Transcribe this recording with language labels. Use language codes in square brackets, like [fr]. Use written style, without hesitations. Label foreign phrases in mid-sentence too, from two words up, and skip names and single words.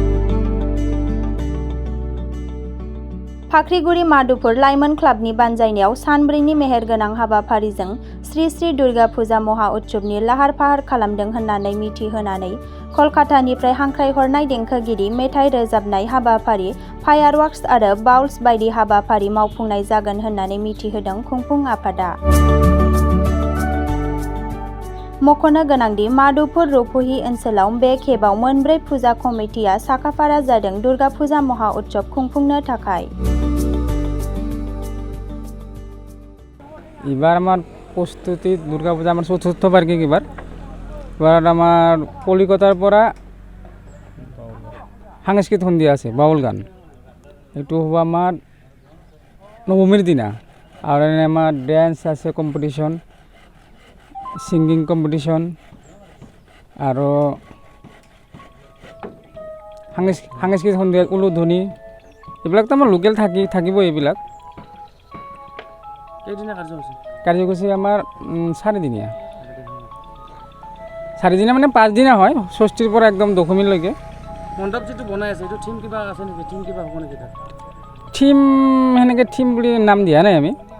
[brx] फाख्रिगुरि मादुपुर लाइमोन क्लाबनि बानजायनायाव सानब्रैनि मेहेरगोनां हाबाफारिजों श्री श्री दुर्गा फुजा महा उत्सवनि लाहार फाहार खालामदों होननानै मिथिहोनानै कलकातानिफ्राय हांख्रायहरनाय देंखोगिरि, मेथाइ रोजाबनाय हाबाफारि, फायारवर्क्स आरो बाउल्स बायदि हाबाफारि मावफुंनाय जागोन होननानै मिथिहोदों खुंफुं आफादा। मख'नो गोनांदि मादुपुर रुपहि ओनसोलाव बे खेबाव मोनब्रै फुजा कमिटिया साखाफारा जादों दुर्गा फुजा महा उत्सव खुंफुंनो थाखाय। [as] এবার আমার প্রস্তুতি দুর্গাপূজা আমার চতুর্থ বার্ষিক এবার আমার কলিকাতার পরা সাংস্কৃতিক সন্ধ্যা আছে বাউল গান, এইটো হব আমার নবমীর দিনা। আর আমার ড্যান্স আছে কম্পিটিশন, [en] singing competition, [as] আর সাংস্কৃতিক সন্ধ্যা উলুধ্বনি, এইবিলাক তো আমার লোকেল থাকিব। এইবিলাক কার্যসূচী আমার 4 দিনীয়া, 4 দিনীয়া মানে 5 দিনা হয়, ষষ্ঠীর পর একদম দশমীলৈকে। মণ্ডপ যেটো বনাই আছে এইটো থিম কিবা আছে নেকি? থিম কিবা হ'ব নেকি? থিম সেনেকৈ থিম বুলি নাম দিয়া নাই আমি।